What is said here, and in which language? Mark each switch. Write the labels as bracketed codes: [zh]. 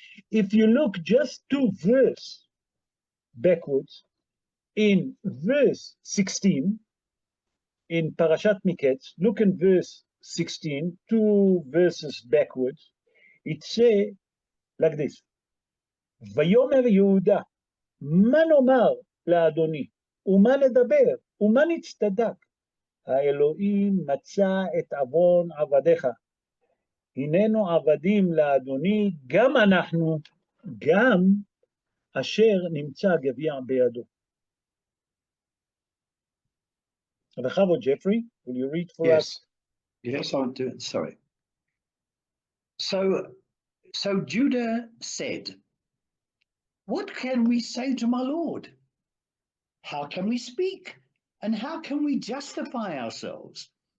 [en] If you look just 2 verses backwards, in verse 16, in Parashat Miketz, look in verse 16, 2 verses backwards, it says like this, [he] ויאמר יהודה, מה נאמר לאדוני, ומה נדבר, ומה נצטדק? האלוהים מצא את עוון עבדיך. הננו עבדים לאדוני, גם אנחנו, גם אשר נמצא גביע בידו. [en] Bechavod, Jeffrey, will you read for us? Yes, I'll do it. Sorry. So Judah said, what can we say to my Lord? How can we speak? And how can we justify ourselves?